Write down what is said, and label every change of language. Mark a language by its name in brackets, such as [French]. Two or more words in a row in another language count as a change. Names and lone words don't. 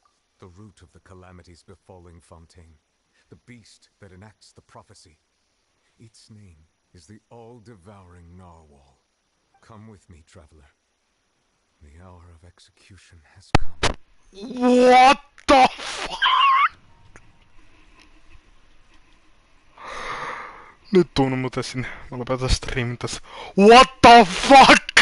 [English] The root of the calamities befalling Fontaine. The beast that enacts the prophecy. Its name is the all-devouring Narwhal. Come with me, traveler. The hour of execution has come. What the fuck? [Finnish] Nyt tuun muuten sinne. Mä lopetan streamin tässä. [English] What the fuck?